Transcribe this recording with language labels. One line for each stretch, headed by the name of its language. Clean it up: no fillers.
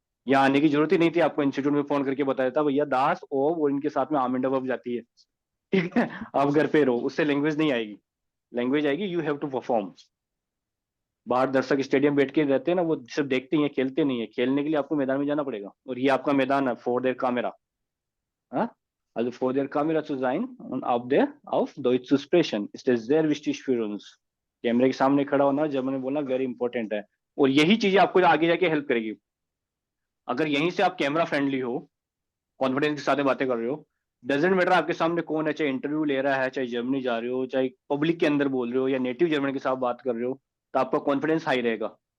Hindi: यहाँ आने की जरूरत ही नहीं थी, आपको इंस्टीट्यूट में फोन करके बताया था भैया दास ओ वो इनके साथ में आमेंडा वर्ब जाती है। ठीक है, आप घर पे रहो, उससे लैंग्वेज नहीं आएगी। लैंग्वेज आएगी
English: You have to perform.
Hindi: बाहर दर्शक स्टेडियम बैठ के रहते हैं ना, वो सिर्फ देखते ही हैं, खेलते नहीं है। खेलने के लिए आपको मैदान में जाना पड़ेगा, और ये आपका मैदान है for their कामेरा।
German: Also vor der Kamera zu sein und auf Deutsch zu sprechen ist es sehr wichtig für uns।
Hindi: कैमरे के सामने खड़ा होना, जब मैंने बोला वेरी इंपॉर्टेंट है, और यही चीजें आपको आगे जाके हेल्प करेगी। अगर यहीं से आप कैमरा फ्रेंडली हो, कॉन्फिडेंस के साथ बातें कर रहे हो,
English: doesn't matter
Hindi: आपके सामने कौन है, चाहे इंटरव्यू ले रहा है, चाहे जर्मनी जा रहे हो, चाहे पब्लिक के अंदर बोल रहे हो, या नेटिव जर्मन के साथ बात कर रहे हो, तो आपका कॉन्फिडेंस हाई रहेगा।